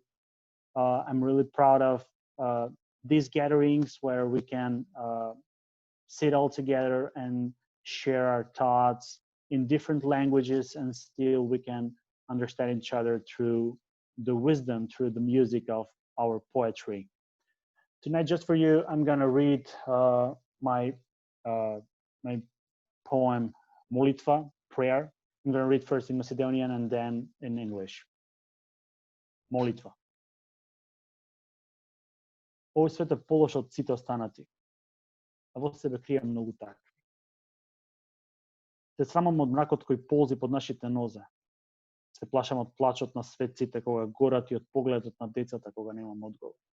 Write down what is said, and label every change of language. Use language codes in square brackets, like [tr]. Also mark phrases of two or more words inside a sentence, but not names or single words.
[en] I'm really proud of these gatherings where we can sit all together and share our thoughts in different languages, and still we can understand each other through the wisdom, through the music of our poetry. Tonight, just for you, I'm gonna read my poem Molitva, prayer. I'm gonna read first in Macedonian and then in English. Molitva. [mk] Овој свет е полош од сите останати, а во себе крие многу такви. Се срамам од мракот кој ползи под нашите нозе. Се плашам од плачот на светците кога горат и од погледот на децата кога немам одговор.